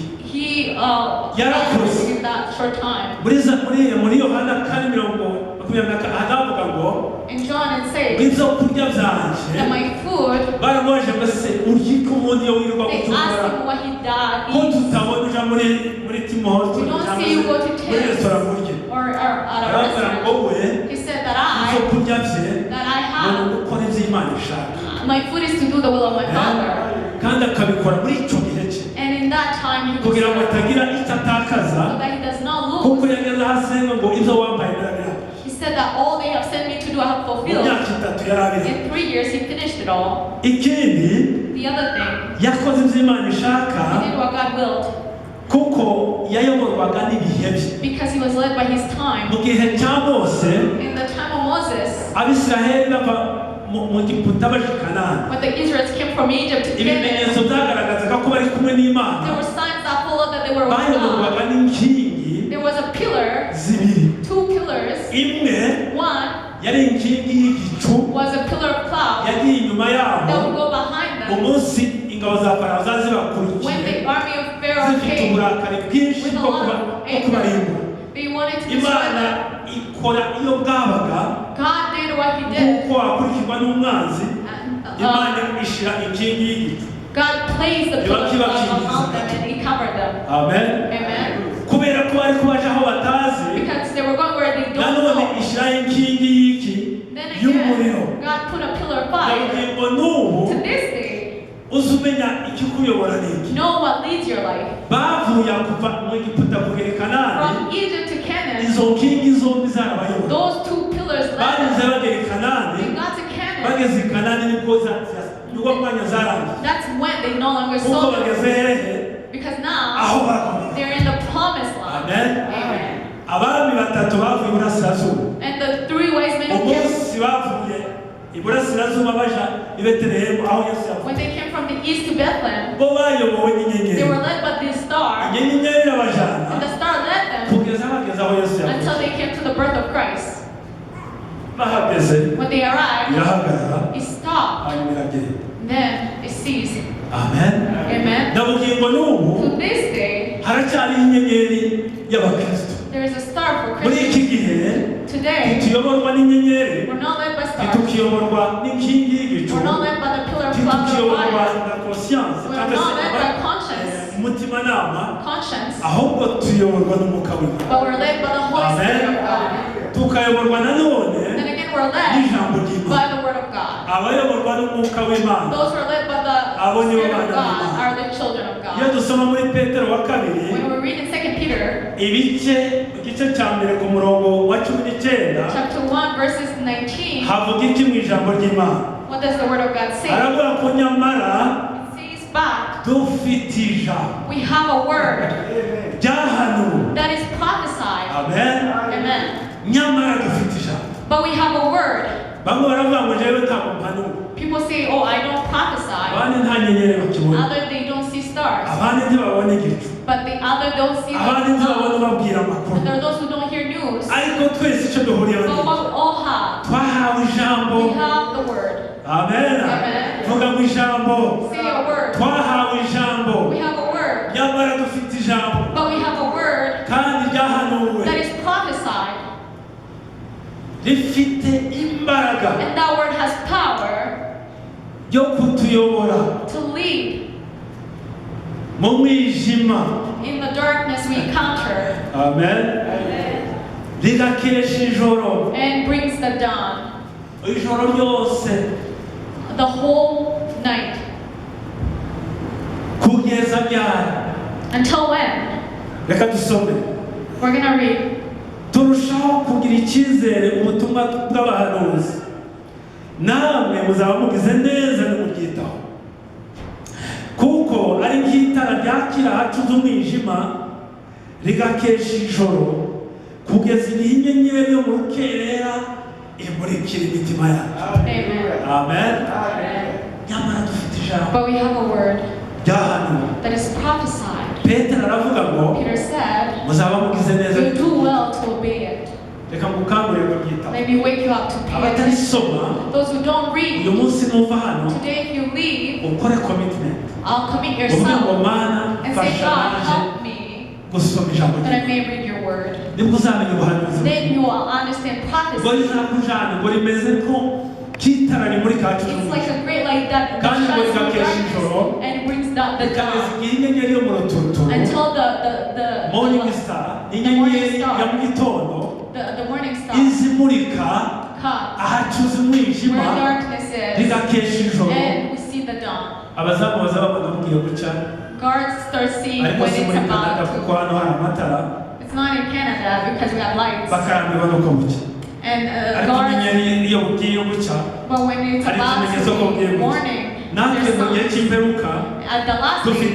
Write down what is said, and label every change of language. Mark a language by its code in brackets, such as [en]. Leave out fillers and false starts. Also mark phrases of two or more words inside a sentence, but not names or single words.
[en] He [rw] Yarakoze. [en] in that short time. [rw] muri Yohana 4:24 hanavuga ngo [en] In John it says [rw] ibyo kurya byanje [en] that my food, [rw] baramubaje ngo se urya ko ubundi iyo wirirwa [en] they [rw] gutukura [en] asked him what he [rw] ko [en] eats, [rw] tutabona uja muri Timohoto [en] We don't [rw] cyangwa [en] see you go to [rw] muri [en] Tim's. [rw] resitora murye. [en] or at a [rw] Arababwira ngo [en] restaurant. we He said [rw] ibyo [en] that [rw] kurya bye [en] I [rw] ngo [en] have, [rw] ni gukora ibyo Imana ishaka. [en] my food is to do the will of my Father. [rw] kandi akabikora muri icyo gihe cye [en] And in that time he was [rw] kugira ngo [en] so [rw] atagira icyo atakaza [en] that he does not [rw] kuko [en] lose. [rw] yageze aho asenga ngo ibyo wambaye birabira. [en] He said that all they have sent me to do I have [rw] Mu [en] fulfilled. [rw] myaka 3 yari abiri. [en] In 3 years he finished it all. [rw] Ikindi [en] The other thing, [rw] yakoze ibyo Imana ishaka [en] he did what God willed [rw] kuko yayoborwaga n'ibihe bye. [en] because he was led by his time. [rw] Mu gihe cya Mose [en] In the time of Moses, [rw] Abisiraheli bava mu Giputa baje i Kanani, [en] when the Israelites came from Egypt to Canaan, [rw] ibimenyetso byagaragazaga ko bari kumwe n'Imana. [en] there were signs that followed that they were with God. [rw] Bayoborwaga n'inkingi [en] There was a pillar, [rw] zibiri. [en] 2 pillars. [rw] Imwe [en] One [rw] yari inkingi y'igicu [en] was a pillar of cloud [rw] yagiye inyuma [en] that [rw] yabo [en] would go behind them. [rw] umunsi ingabo za Farawo [en] When [rw] zibakurikiye [en] the army of Pharaoh [rw] zifite [en] came [rw] uburakari bwinshi [en] with a [rw] bwo [en] lot of [rw] kubarimbura. [en] anger, they wanted to destroy [rw] Imana [en] them. [rw] ikora iyo bwabaga [en] God did what he did. [rw] nk'uko wakurikirwa n'umwanzi. [en] And, [rw] Imana ishira inkingi y'igicu. [en] God placed the pillar of cloud around them and he covered them. [rw] Amen. [en] Amen. [rw] Kubera ko bari kubaje aho batazi, [en] Because they were going where they don't [rw] nanone [en] know. [rw] ishiraho inkingi y'iki [en] Then [rw] y'umuriro. [en] again, God put a pillar of fire. [rw] Ndababwiye ngo n'ubu [en] To this day, [rw] uzi umenya ikikuyobora n'iki. [en] know what leads your life. [rw] Bavuye kuva mu Egiputa kugera i Kanani, [en] From Egypt to Canaan, [rw] izo nkingi zombi zarabayobora. [en] those 2 pillars led [rw] Bageze [en] them. [rw] bagera i Kanani, [en] They got to Canaan. [rw] bageze i Kanani nibwo nibwo mwanya zarangiye. [en] That's when they no longer [rw] Kuko [en] saw them. [rw] bageze hehe [en] Because [rw] aho [en] now [rw] bakomeye. [en] they're in the promised land. [rw] Amen. [en] Amen. [rw] Abami batatu bavuye iburasirazuba. [en] And the 3 wise men who came, [rw] Umunsi bavuye iburasirazuba baja i Betelehemu aho Yesu yavuye. [en] when they came from the east to Bethlehem, [rw] Bo bayobowe n'inyenyeri. [en] they were led by this star, [rw] Inyenyeri irabajana [en] and the star led them [rw] kugeza bageze aho Yesu yavuye. [en] until they came to the birth of Christ. [rw] Bahageze [en] When they arrived, [rw] irahagarara [en] it stopped. [rw] hanyuma iragenda. [en] Then it ceased. [rw] Amen. [en] Amen. [rw] Ndababwiye ngo n'ubu [en] To this day, [rw] haracyariho inyenyeri y'abakristo. [en] there is a star for [rw] Muri iki [en] Christians. [rw] gihe [en] Today, [rw] ntituyoborwa n'inyenyeri, [en] we're not led by stars. [rw] ntitukiyoborwa n'inkingi y'igicu, [en] We're not led by the pillar of cloud or [rw] ntitukiyoborwa [en] fire. [rw] na conscience [en] We're [rw] cyangwa [en] not led by [rw] se [en] conscience, [rw] umutimanama, [en] conscience, [rw] ahubwo tuyoborwa n'umwuka w'Imana. [en] but we're led by the Holy Spirit of God. [rw] Tukayoborwa nanone [en] Then again, we're led [rw] n'ijambo ry'Imana. [en] by the Word of God. [rw] Abayoborwa n'umwuka w'Imana. [en] Those who are led by the [rw] Abo nibo [en] Spirit of [rw] bana [en] God [rw] b'Imana. [en] are the children of [rw] Iyo [en] God. [rw] dusoma muri Petero wa kabiri, [en] When we read in 2 Peter [rw] igice cya mbere ku murongo wa 19 [en] chapter 1 verses 19, [rw] havuga iki mu ijambo ry'Imana? [en] what does the Word of God say? [rw] Aravuga ko nyamara [en] It says back, [rw] dufite ijambo [en] we have a word [rw] ryahanuwe. [en] that is prophesied. [rw] Amen. [en] Amen. [rw] Nyamara dufite ijambo. [en] But we have a word. [rw] Bamwe baravuga ngo jewe ntabwo mpanura, [en] People say, oh, I don't prophesy. [rw] abandi nta nyenyeri bakibona, [en] Other, they don't see stars. [rw] abandi ntibabona igicu, [en] But the other don't see [rw] abandi ntibabona [en] the [rw] ubabwira amakuru. [en] And there are those who don't hear news. [rw] Ariko twese icyo duhuriyeho [en] But [rw] ni [en] what we all have, [rw] twahawe ijambo. [en] we have the word. [rw] Amen. [en] Amen. [rw] Vuga ngo ijambo. [en] Say a word. [rw] Twahawe ijambo. [en] We have a word. [rw] Nyamara dufite ijambo [en] But we have a word [rw] kandi ryahanuwe, [en] that is prophesied. [rw] rifite imbaraga [en] And that word has power [rw] yo kutuyobora [en] to lead [rw] mu mwijima. [en] In the darkness we encounter. [rw] Amen. Rigakesha ijoro. [en] And brings the dawn. [rw] Ijoro ryose. [en] The whole night. [rw] Kugeza ryari? [en] Until when? [rw] Reka dusome. [en] We're going to read. [rw] Turushaho kugira icyizere ubutumwa bw'abahanuzi. Namwe muzaba mugize neza n'umubyitaho. Kuko ari nk'itara ryakira hacuze umwijima rigakesha ijoro kugeza igihe inyenyeri yo mu rukerera imurikira imitima yacu. Amen. Nyamara dufite ijambo. [en] But we have a word [rw] ryahanuwe [en] that is prophesied. [rw] Petero aravuga ngo [en] Peter said, [rw] muzaba mugize neza. [en] you do well to obey it. [rw] Reka mukangurire kubyitaho. [en] Let me wake you up to pay attention. [rw] Abatarisoma [en] Those who don't read, [rw] uyu munsi nuva hano [en] today if you leave, [rw] ukore commitment. [en] I'll commit [rw] Uvuge ngo [en] yourself [rw] Mana [en] and say, [rw] fasha [en] God, [rw] naje [en] help me [rw] gusoma ijambo [en] that I [rw] ryawe. [en] may read your word. [rw] Nibwo uzamenya ubuhanuzi. [en] Then you will understand [rw] Ngo [en] prophecy. [rw] rizakujana ngo rimeze ko kitara rimurika hacu [en] It's like a great light that [rw] kandi ngo [en] shines through [rw] rigakesha ijoro [en] darkness and brings the [rw] rikageza [en] dawn [rw] igihe inyenyeri yo mu ruturuturu [en] until morning star [rw] inyenyeri ya mu gitondo [en] the morning star [rw] izimurika [en] comes [rw] ahacuze [en] where [rw] umwijima [en] darkness is, [rw] rigakesha ijoro. [en] and we see the dawn. [rw] Abazamu baza babona bugiye guca [en] Guards start seeing [rw] ariko [en] when [rw] si [en] it's [rw] muri Canada [en] about [rw] kuko hano hari amatara [en] to. It's not in Canada because we have lights. [rw] bakarambirwa nuko bucya [en] And [rw] ariko [en] guards, [rw] inyenyeri iyo bugiye gucya [en] but when it's [rw] hari [en] about [rw] ikimenyetso ko [en] to [rw] bugiye [en] be [rw] gucya. [en] morning, [rw] natwe [en] there's [rw] mu gihe [en] sun. [rw] cy'imperuka [en] At the last [rw] dufite